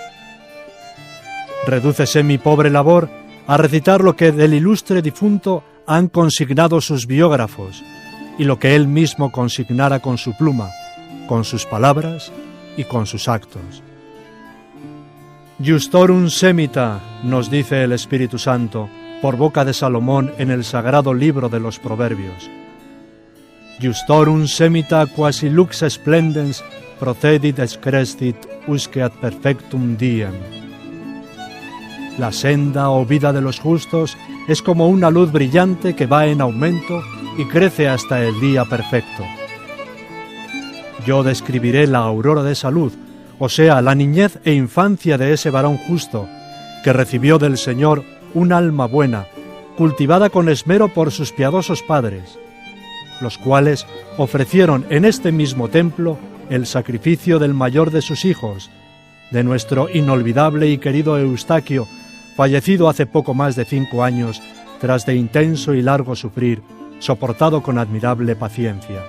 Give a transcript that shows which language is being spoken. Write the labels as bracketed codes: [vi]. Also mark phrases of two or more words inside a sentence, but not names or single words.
[es] Redúcese mi pobre labor a recitar lo que del ilustre difunto han consignado sus biógrafos y lo que él mismo consignara con su pluma, con sus palabras y con sus actos. [la] Justorum semita, [es] nos dice el Espíritu Santo, por boca de Salomón en el sagrado libro de los Proverbios. [la] Justorum semita quasi lux splendens procedit excrescit usque ad perfectum diem. [es] La senda o vida de los justos es como una luz brillante que va en aumento y crece hasta el día perfecto. Yo describiré la aurora de salud, o sea, la niñez e infancia de ese varón justo, que recibió del Señor un alma buena, cultivada con esmero por sus piadosos padres, los cuales ofrecieron en este mismo templo el sacrificio del mayor de sus hijos, de nuestro inolvidable y querido Eustaquio, fallecido hace poco más de 5 años, tras de intenso y largo sufrir, soportado con admirable paciencia.